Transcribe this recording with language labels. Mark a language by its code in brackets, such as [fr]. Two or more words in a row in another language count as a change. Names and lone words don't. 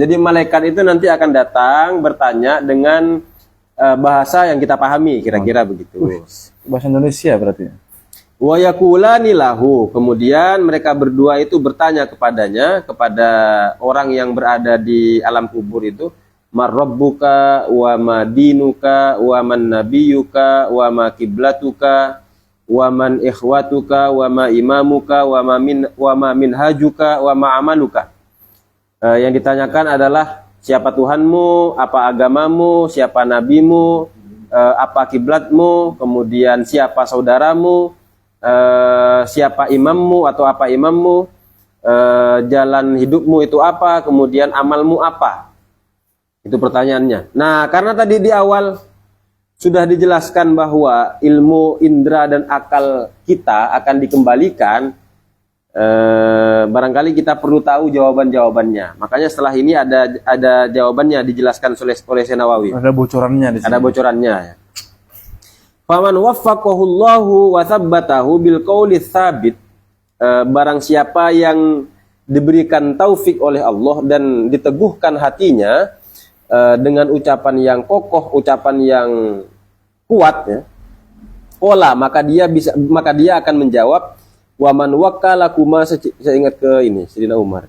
[id] Jadi malaikat itu nanti akan datang bertanya dengan bahasa yang kita pahami, kira-kira begitu. Bahasa Indonesia berarti. [ar] ويقولان له, [id] kemudian mereka berdua itu bertanya kepadanya, kepada orang yang berada di alam kubur itu, [ar] من ربك وما دينك ومن نبيك وما قبلتك ومن إخوتك وما إمامك وما منهاجك وما عملك. [id] Yang ditanyakan adalah siapa Tuhanmu, apa agamamu, siapa nabimu, apa kiblatmu, kemudian siapa saudaramu, siapa imammu atau apa imammu, jalan hidupmu itu apa, kemudian amalmu apa. Itu pertanyaannya. Nah, karena tadi di awal sudah dijelaskan bahwa ilmu indera dan akal kita akan dikembalikan, barangkali kita perlu tahu jawaban-jawabannya. Makanya setelah ini ada jawabannya dijelaskan oleh Syekh Nawawi. Ada bocorannya di sini. Ada bocorannya ya. [ar] فمن وفقه الله وثبته بالقول الثابت, [id] barang siapa yang diberikan taufik oleh Allah dan diteguhkan hatinya dengan ucapan yang kokoh, ucapan yang kuat ya. Qala, maka dia akan menjawab, [ar] ومن وكلكما, [id] saya ingat ke ini Sayyidina Umar.